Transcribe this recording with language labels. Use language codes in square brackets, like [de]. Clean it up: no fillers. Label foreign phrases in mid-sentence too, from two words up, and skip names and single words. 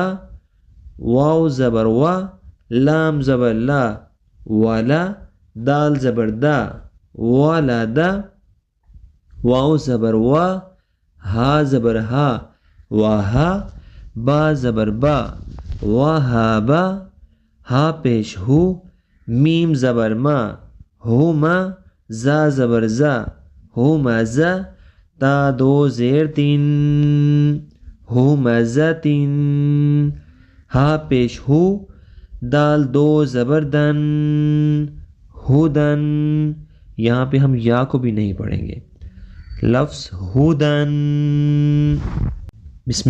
[ur] واو زبر وا، لام زبر لا، ولا، دال زبر دا، ولدا، واو زبر وا، ہا زبر ہا، واہا، با زبر با، وہابا، ہا پیش ہو، میم زبر ما، ہوما، زا زبر زا، ہومزا، تا دو زیر تین، ہومزتن، ہا پیش ہو، دال دو زبر دن، ہدن، یہاں پہ ہم یا کو بھی نہیں پڑھیں گے، لفظ ہدن۔ بسم